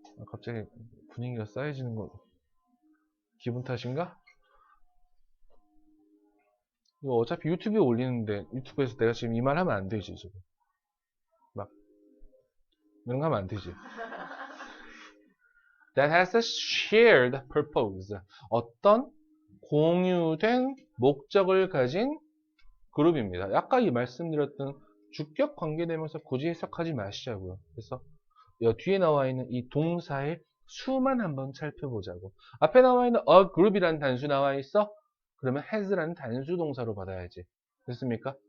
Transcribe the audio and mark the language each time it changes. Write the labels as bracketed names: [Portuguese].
[Korean] 갑자기 분위기가 쌓여지는 거 기분 탓인가? 이거 어차피 유튜브에 올리는데 유튜브에서 내가 지금 이 말 하면 안 되지 지금 막 이런 거 하면 안 되지. [English] That has a shared purpose. [Korean] 어떤 공유된 목적을 가진 그룹입니다. 아까 이 말씀드렸던 주격 관계되면서 굳이 해석하지 마시자고요. 그래서 뒤에 나와 있는 이 동사의 수만 한번 살펴보자고. 앞에 나와 있는 a group이라는 단수 나와 있어? 그러면 has라는 단수 동사로 받아야지. 됐습니까?